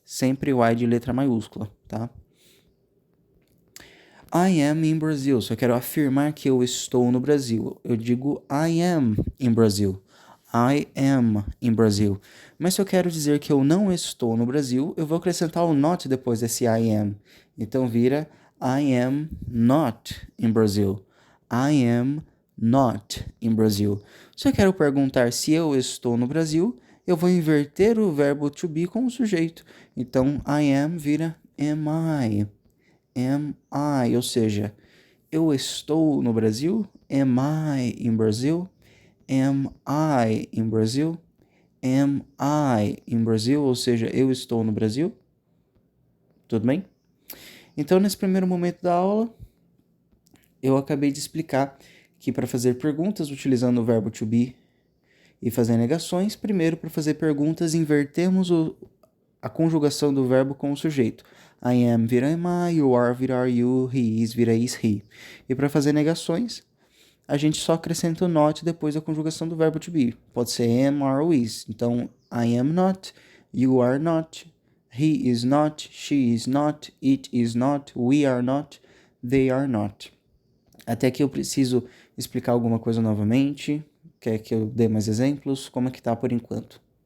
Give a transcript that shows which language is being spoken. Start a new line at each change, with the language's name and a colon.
Portuguese: Sempre o I de letra maiúscula, tá?
English: I am in Brazil.
Portuguese: Se eu quero afirmar que eu estou no Brasil, eu digo I am in Brazil.
English: I am in Brazil.
Portuguese: Mas se eu quero dizer que eu não estou no Brasil, eu vou acrescentar o not depois desse I am. Então vira
English: I am not in Brazil. I am not in Brazil.
Portuguese: Se eu quero perguntar se eu estou no Brasil, eu vou inverter o verbo to be com o sujeito. Então I am vira am I.
English: Am I,
Portuguese: ou seja, eu estou no Brasil?
English: Am I in Brazil? Am I in Brazil? Am I in Brazil?
Portuguese: Ou seja, eu estou no Brasil? Tudo bem? Então, nesse primeiro momento da aula, eu acabei de explicar que para fazer perguntas utilizando o verbo to be e fazer negações, primeiro para fazer perguntas invertemos a conjugação do verbo com o sujeito.
English: I am vira am I, you are vira are you, he is vira is he.
Portuguese: E para fazer negações, a gente só acrescenta o not depois da conjugação do verbo to be. Pode ser am, are ou is.
English: Então, I am not, you are not, he is not, she is not, it is not, we are not, they are not.
Portuguese: Até que eu preciso explicar alguma coisa novamente. Quer que eu dê mais exemplos? Como é que tá por enquanto?